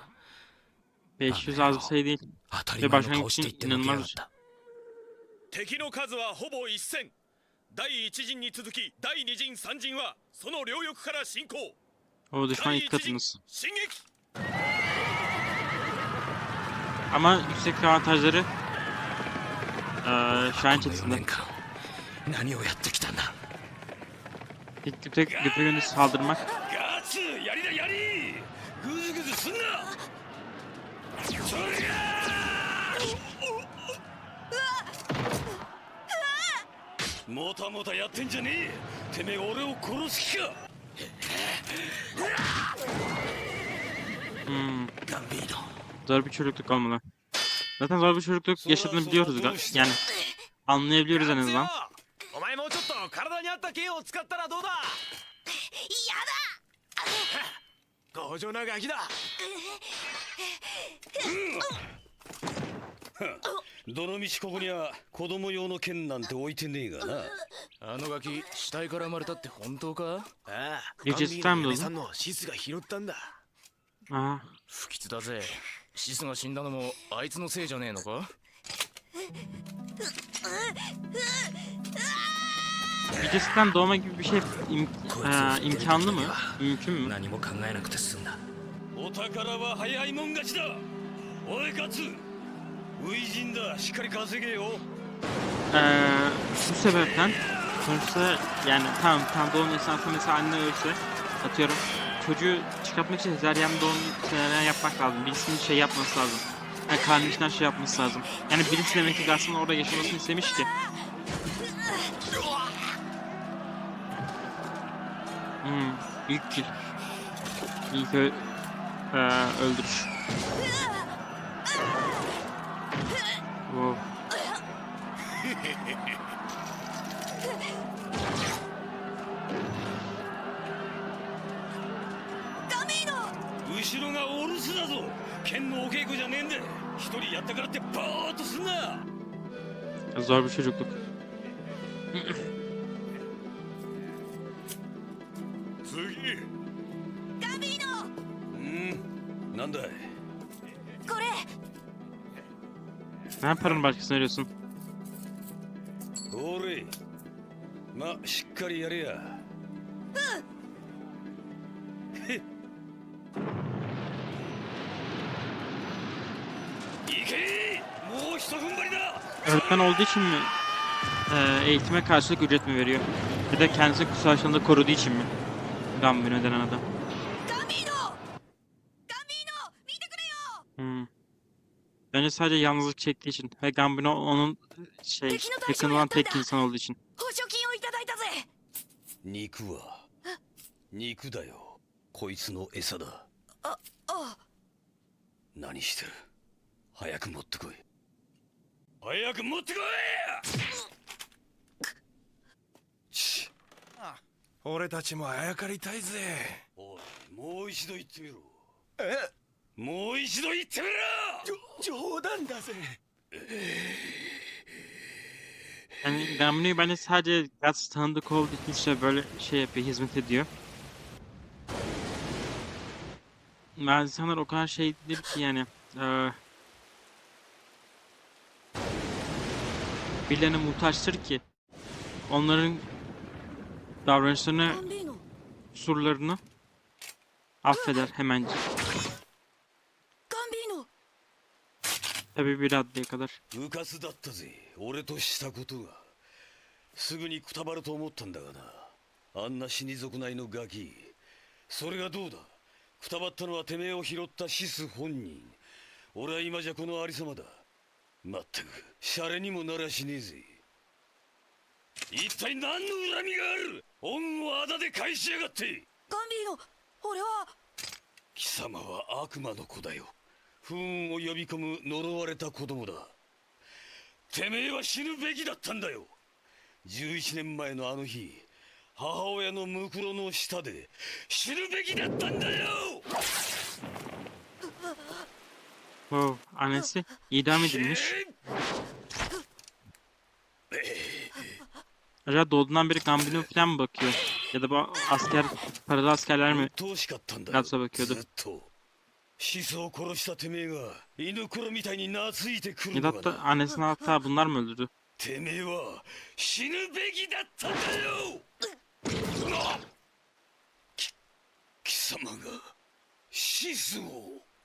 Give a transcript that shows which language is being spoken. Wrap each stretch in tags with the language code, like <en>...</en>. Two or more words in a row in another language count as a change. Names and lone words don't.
<tr>500 az bir sayı değil.</tr> <ja>当たり前の</ja> <tr>başlangıç</tr> <ja>顔して言って</ja> <tr>için</tr> <ja>のけやがっ</ja> <tr>inanılmaz.</tr> <ja>た。敵の数はほぼ一戦。第一陣に続き第二陣三陣はその両翼から進行。</ja> <tr>O düşman</tr> <ja>第</ja> <tr>ilk</tr> <ja>一陣</ja> <tr>katınız.</tr> <ja>進撃。</ja> <tr>Ama yüksek avantajları Şahin</tr> <ja>この4</ja> <tr>çetesinde.</tr> <ja>年間何をやってきたんだ。</ja> <tr>Tek güpe yönlü saldırmak.</tr> <ja>ガッツやりだやり。グズグズすんな。それが。もたもたやってんじゃねえ。てめえ俺を殺す気か。ガンビーノ。</ja> <tr>Zor bir çocukluk olmalı. Zaten zor bir çocukluk yaşadığını biliyoruz. Yani anlayabiliyoruz en azından.</tr> <ja>お前もうちょっと体に合った剣を使ったらどうだ。やだ。強情なガキだ。どのみちここには子供用の剣なんて置いてねえがな。あのガキ死体から生まれたって本当か？ああ、リチスタンドさんのシスが拾ったんだ。 Aa, 不吉だぜ。シスが死んだのもあいつのせいじゃねえのか？</ja> <tr>Gecesinden doğma gibi bir şey imkanlı mı? Mümkün mü?</tr> <ja>何も考えなくて済んだ。お宝は早いもん勝ちだ。おいガツ、初陣だ。しっかり稼げよ。</ja> <tr>Bu sebepten sonuçta yani tam doğum esnasında mesela anne ölse atıyorum çocuğu çıkartmak için sezaryen doğum sezaryen yapmak lazım. Birisinin şey yapması lazım. Yani karnın içinden şey yapması lazım. Yani birisi demek ki aslında orada yaşamasını istemiş ki. İlk kill. İlk öldürüş. Wow.</tr> <ja>後ろがお留守だぞ。剣のお稽古じゃねえんだ。一人やったからってボーっとすんな。</ja> <tr>Zor bir çocukluk.</tr> <ja>次。ガビーノ。なんだい。</ja> <tr>Ne yaparım başkasına arıyorsun?</tr> <ja>おれ。ま、しっかりやれや。いけ。もう一踏ん張りだ。</ja> <tr>Öğretmen olduğu için mi eğitime karşılık ücret mi veriyor? Ya da kendisini kutsallaştığında koruduğu için mi? Gambino denen adam. Bence sadece yalnızlık çektiği için ve Gambino onun yakın olan tek insan olduğu için.</tr> <ja>肉は肉だよ。こいつの餌だ。何してる。早く持ってこい。早く持ってこい。し。俺たちもあやかりたいぜ。おい、もう一度言ってみろ。え、もう一度言ってみろ。冗談だぜ。</ja> <tr>Yani Gambino'yu bence sadece Guts tanıdık olduğu için işte böyle şey yapıyor, hizmet ediyor. İnsanlar o kadar şeydir ki yani birilerine muhtaçtır ki onların davranışlarını, kusurlarını affeder hemencik. Tabii bir raddeye kadar.</tr> <ja>うかすだったぜ。俺としたことが。すぐにくたばると思ったんだがな。あんな死に族内のガキ。それがどうだ。くたばったのはてめえを拾ったシス本人。俺は今じゃこのありさまだ。まったくシャレにもならしねえぜ。一体何の恨みがある。恩をあだで返しやがって。ガンビーノ、俺は。貴様は悪魔の子だよ。不運を呼び込む呪われた子供だ。てめえは死ぬべきだったんだよ。11年前のあの日、母親のムクロの下で死ぬべきだったんだよ。</ja> <tr>Wow, annesi idam edilmiş. Acaba doğduğundan beri Gambino falan mı bakıyor? Ya da bu asker, paralı askerler mi</tr> <ja>鬱陶しかったんだよ。</ja> <tr>Gats'a bakıyordu?</tr> <ja>ずっとシスを殺したてめえが犬ころみたいに懐いてく</ja> <tr>Ya</tr> <ja>る</ja> <tr>da</tr> <ja>のか</ja> <tr>hatta</tr> <ja>な。</ja> <tr>annesini hatta bunlar mı öldürdü?</tr> <ja>てめえは死ぬべきだったんだよ。貴様がシスを。</ja>